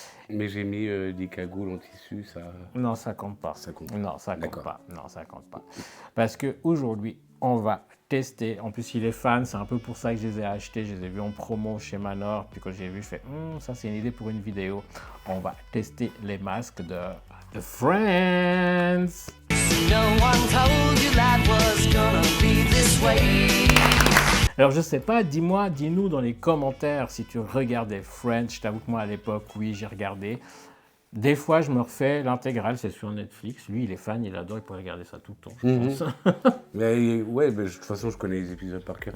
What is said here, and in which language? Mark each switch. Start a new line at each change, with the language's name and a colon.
French: Mais j'ai mis des cagoules en tissu, ça. Non, ça compte pas. Ça compte. Non, ça compte D'accord. pas. Non, ça compte pas. Parce qu'aujourd'hui, on va tester. En plus, il est fan. C'est un peu pour ça que je les ai achetés. Je les ai vus en promo chez Manor. Puis quand j'ai vu, je fais ça, c'est une idée pour une vidéo. On va tester les masques de Friends.
English: No one told you that was gonna be this way.
French: Alors je sais pas, dis-nous dans les commentaires si tu regardais Friends. Je t'avoue que moi à l'époque, oui, j'ai regardé. Des fois, je me refais l'intégrale, c'est sur Netflix. Lui, il est fan, il adore, il pourrait regarder ça tout le temps, je pense. Mais ouais, de toute façon, je connais les épisodes par cœur.